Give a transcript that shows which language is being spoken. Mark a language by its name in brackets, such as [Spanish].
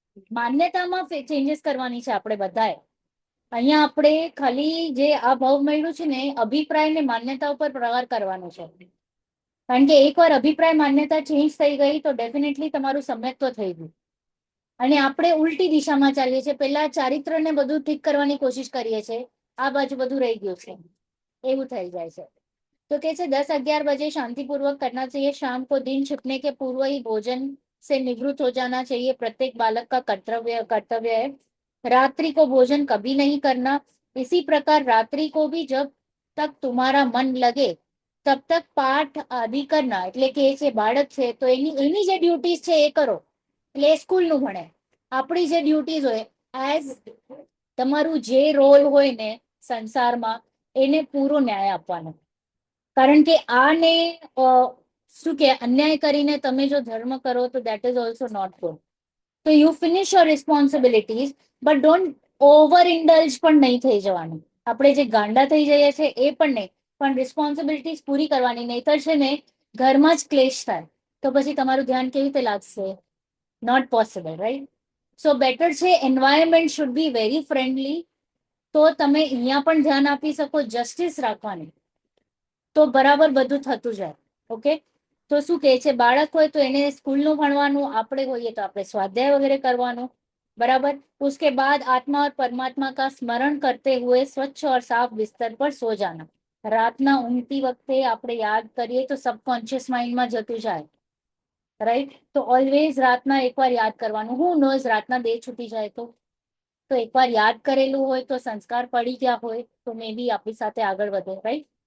[Gujarati] માન્યતામાં changes કરવાની છે આપણે બધાએ. અહીંયા આપણે ખાલી જે આ ભાવ મળ્યું છે ને, અભિપ્રાય ને માન્યતા ઉપર પ્રહાર કરવાનો છે. કારણ કે એકવાર અભિપ્રાય માન્યતા ચેન્જ થઈ ગઈ તો ડેફિનેટલી તમારું સમ્યક્ત્વ થઈ ગયું. અને આપણે ઉલટી દિશામાં ચાલીએ છીએ. પેલા ચારિત્ર ને બધું ઠીક કરવાની કોશિશ કરીએ છીએ, આ બાજુ બધું રહી ગયું છે, એવું થઈ જાય છે. [Hindi] तो कैसे 10-11 बजे शांतिपूर्वक करना चाहिए, शाम को दिन छिपने के पूर्व ही भोजन से निवृत्त हो जाना चाहिए, प्रत्येक बालक का कर्तव्य है. रात्रि को भोजन कभी नहीं करना. इसी प्रकार रात्रि को भी जब तक तुम्हारा मन लगे तब तक પાઠ આદિ કરના. [Gujarati] એટલે કે જે બાળક છે તો એની જે ડ્યુટીઝ છે એ કરો. એટલે સ્કૂલ નું ભણે. આપણી જે ડ્યુટીઝ હોય, એઝ તમારું જે રોલ હોય ને સંસારમાં, એને પૂરો ન્યાય આપવાનો. કારણ કે આને શું કે અન્યાય કરીને તમે જો ધર્મ કરો તો [English] That is also not good. તો you finish your responsibilities, but don't over indulge [Gujarati] પણ નહીં થઈ જવાનું. આપણે જે ગાંડા થઈ જઈએ છીએ એ પણ નહીં, પણ રિસ્પોન્સિબિલિટીઝ પૂરી કરવાની. નહીતર છે ને ઘરમાં જ ક્લેશ થાય, તો પછી તમારું ધ્યાન કેવી રીતે લાગશે? [English] Not possible, right? So better છે environment should be very friendly. [Gujarati] તો તમે અહીંયા પણ ધ્યાન આપી શકો, જસ્ટિસ રાખવાની, તો બરાબર બધું થતું જાય. ઓકે, તો શું કહે છે, બાળક હોય તો એને સ્કૂલનું ભણવાનું, આપણે હોઈએ તો આપણે સ્વાધ્યાય વગેરે કરવાનું. [Hindi] बराबर. उसके बाद आत्मा और परमात्मा का स्मरण करते हुए स्वच्छ और साफ बिस्तर पर सो जाना. [Gujarati] રાતના ઊંઘતી વખતે આપણે યાદ કરીએ તો સબકોન્શિયસ માઇન્ડમાં જતું જાય, રાઈટ? તો ઓલવેઝ રાતના એકવાર યાદ કરવાનું. હું નોઝ રાતના બે છૂટી જાય તો એકવાર યાદ કરેલું હોય તો સંસ્કાર પડી ગયા હોય તો મે બી આપણી સાથે આગળ વધે, રાઈટ?